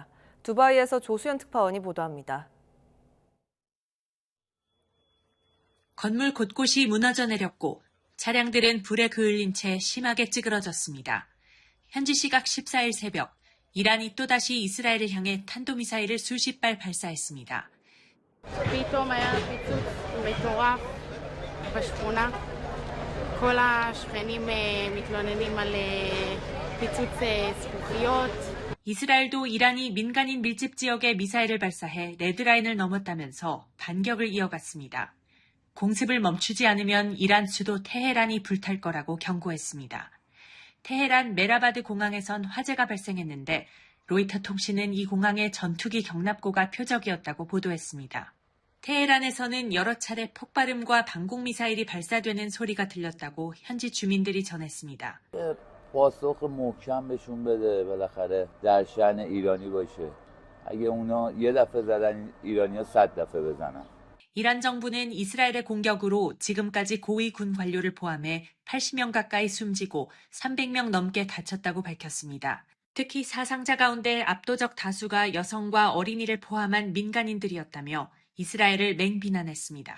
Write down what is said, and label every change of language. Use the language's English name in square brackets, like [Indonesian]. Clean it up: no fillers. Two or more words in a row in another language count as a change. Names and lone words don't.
[Korean] 두바이에서 조수연 특파원이 보도합니다. 건물 곳곳이 무너져 내렸고 차량들은 불에 그을린 채 심하게 찌그러졌습니다. 현지 시각 14일 새벽, 이란이 또다시 이스라엘을 향해 탄도미사일을 수십 발 발사했습니다. [Hebrew] פתאום היה פיצוץ מטורף בשכונה. כל השכנים מתלוננים על פיצוץ זכוכיות. [Korean] 이스라엘도 이란이 민간인 밀집 지역에 미사일을 발사해 레드라인을 넘었다면서 반격을 이어갔습니다. 공습을 멈추지 않으면 이란 수도 테헤란이 불탈 거라고 경고했습니다. 테헤란 메라바드 공항에선 화재가 발생했는데 로이터 통신은 이 공항의 전투기 경납고가 표적이었다고 보도했습니다. 테헤란에서는 여러 차례 폭발음과 방공미사일이 발사되는 소리가 들렸다고 현지 주민들이 전했습니다. [Persian] پاسخ محکم بهشون بده بالاخره در شأن ایرانی باشه. اگه اونا یه دفعه زدن ایرانی‌ها 100 دفعه بزنن. [Korean] 이란 정부는 이스라엘의 공격으로 지금까지 고위 군 관료를 포함해 80명 가까이 숨지고 300명 넘게 다쳤다고 밝혔습니다. 특히 사상자 가운데 압도적 다수가 여성과 어린이를 포함한 민간인들이었다며 이스라엘을 맹비난했습니다.